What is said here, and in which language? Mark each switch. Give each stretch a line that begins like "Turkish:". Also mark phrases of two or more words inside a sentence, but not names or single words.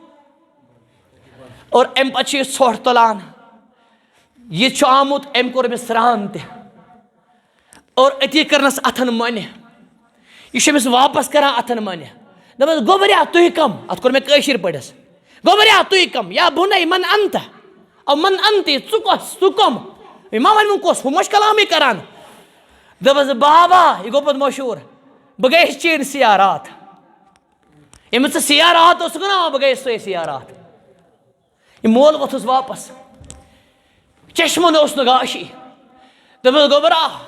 Kashmiri: اور ام پتہ یہ ژھۄٹھ تُلان یہ آمت ام کور أمس سران تہ اور أتی کرنس اتھن منہ یہ أمس واپس کران اتھن منہ دپس گوبریا تُہۍ کم ات کور مےٚ کٲشِر پٲٹھۍ گوبریا تُہۍ کم
Arabic: یا بُنَے من انت او من انتی
Kashmiri: ژٕ کۄس ژٕ کم یہ ما ون کۄس ہُہ ما چھُ کلامی کران دپس بابا یہ گوٚو پتہٕ مشہوٗر بہٕ گٔیَس چیٖن سیارات ییٚمِس ژٕ سیارات اوسُکھ نا بہٕ گٔیَس سۄے سیارات یہ مول ووٚتھُس واپس چشمن اوس نہٕ گاشی دپس گوبرا